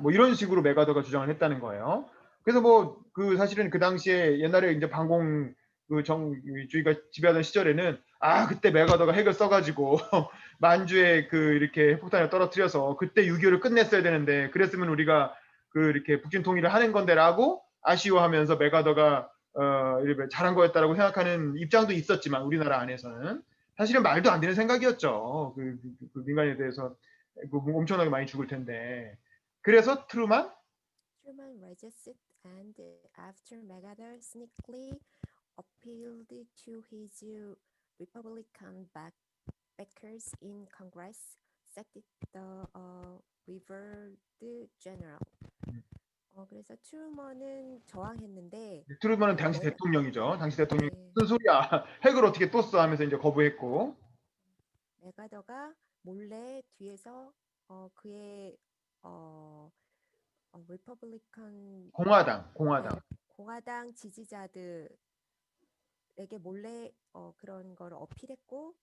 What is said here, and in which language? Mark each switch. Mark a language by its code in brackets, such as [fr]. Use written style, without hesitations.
[ko] 뭐 이런 식으로 맥아더가 주장을 했다는 거예요. 그래서 뭐 그 사실은 그 당시에 옛날에 이제 반공 그 정주의가 지배하던 시절에는 그때 맥아더가 핵을 써가지고 만주에 그 이렇게 핵폭탄을 떨어뜨려서 그때 6.25를 끝냈어야 되는데 그랬으면 우리가 그 이렇게 북진 통일을 하는 건데라고 아쉬워하면서 맥아더가 이렇게 잘한 거였다라고 생각하는 입장도 있었지만 우리나라 안에서는 사실은 말도 안 되는 생각이었죠. 그 민간인에 대해서 엄청나게 많이 죽을 텐데. 그래서 트루만 [en] resisted and after MacArthur sneakily appealed to his Republican backers in Congress, sacked the revered general. [ko] 그래서 트루먼은 저항했는데 트루먼은 당시 대통령이죠. 당시 대통령이 네. 무슨 소리야? 핵을 어떻게 또 써? 하면서 이제 거부했고. 맥아더가 몰래 뒤에서 그의 리퍼블리칸 공화당 지지자들에게 몰래 그런 걸 어필했고